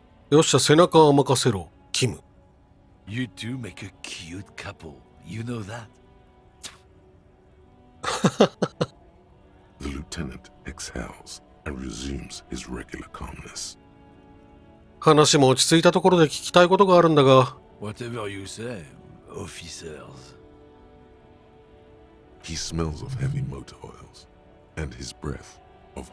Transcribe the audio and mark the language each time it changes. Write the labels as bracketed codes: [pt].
[ja] よっしゃ、背中は任せろ、キム。 [en] You two make a cute couple. You know that? The lieutenant exhales and resumes his regular calmness. [ja] 話も落ち着いたところで聞きたいことがあるんだが。 [en] Whatever you say, officers. He smells of heavy motor oils and his breath of